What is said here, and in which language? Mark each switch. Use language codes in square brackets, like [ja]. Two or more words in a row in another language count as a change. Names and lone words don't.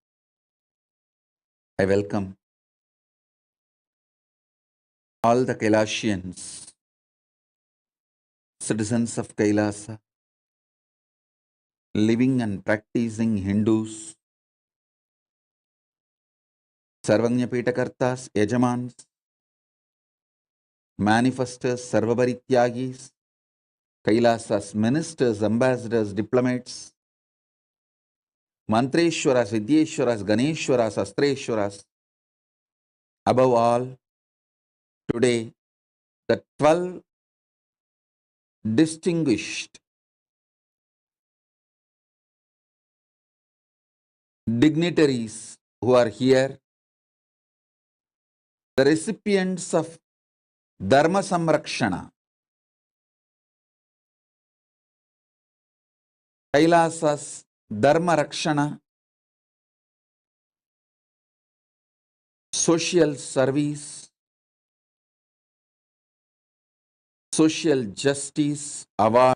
[en] I welcome all the Kailasians, citizens of Kailasa, living and practicing Hindus, Sarvanyapitakartas, Yajamans, manifestors, Sarvabarityagis, Kailasas, ministers, ambassadors, diplomats, Mantreshwaras, Vidyeshwaras, Ganeshwaras, Astreshwaras. Above all, today, the 12 distinguished dignitaries who are here, the recipients of Dharma Samrakshana, Kailasa's Dharma Rakshana, social service, social justice award.